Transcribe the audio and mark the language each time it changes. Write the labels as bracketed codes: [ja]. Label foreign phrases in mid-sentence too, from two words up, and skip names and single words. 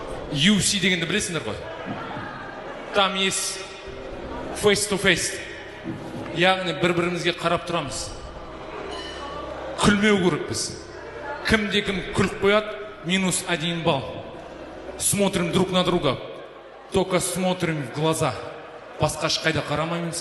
[kk] UFC дегенді білесіңдер ғой. [ru] Там есть [en] face to face. [kk] Яғни бір-бірімізге қарап тұрамыз. Күлмеу керекпіз. Кімде-кім күліп қояды, -1 балл. [ru] Смотрим друг на друга. Только смотрим в глаза. [kk] Басқа ешқайда қарамаймыз.